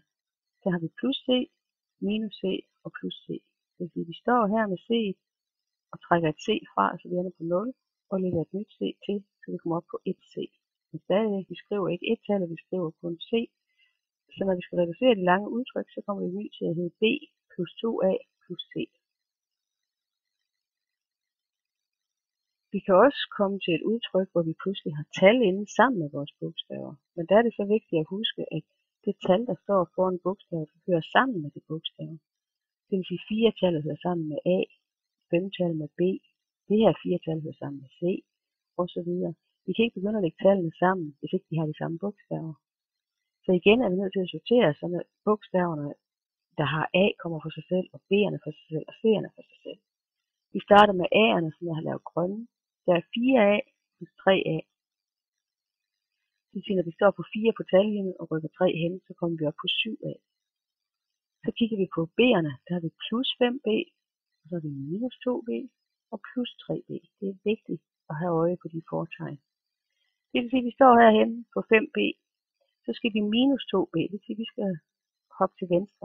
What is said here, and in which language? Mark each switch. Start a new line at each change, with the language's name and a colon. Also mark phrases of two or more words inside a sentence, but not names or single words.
Danish: Så har vi plus C, minus C og plus C. Det vil sige, at vi står her med C og trækker et C fra, så vi ender på 0, og lægger et nyt C til, så vi kommer op på 1C. Men stadigvæk, vi skriver ikke et tal, vi skriver kun C. Så når vi skal reducere de lange udtryk, så kommer det ny til at hedde B plus 2A plus C. Vi kan også komme til et udtryk, hvor vi pludselig har tal inde sammen med vores bogstaver. Men der er det så vigtigt at huske, at det tal, der står foran bogstavet, hører sammen med det bogstav. Det vil sige, 4-tallet hører sammen med A, 5-tallet med B, det her 4-tal hører sammen med C, osv. Vi kan ikke begynde at lægge tallene sammen, hvis ikke de har de samme bogstaver. Så igen er vi nødt til at sortere, så bogstaverne, der har A, kommer for sig selv, og B'erne for sig selv, og C'erne for sig selv. Vi starter med A'erne, som jeg har lavet grønne. Der er 4A plus 3A. Det vil sige, når vi står på 4 på tallinjen og rykker 3 hen, så kommer vi op på 7A. Så kigger vi på B'erne, der har vi plus 5B, og så har vi minus 2B og plus 3B. Det er vigtigt at have øje på de fortegn. Det vil sige, at vi står herhen på 5B, så skal vi minus 2B, det vil sige, at vi skal hoppe til venstre.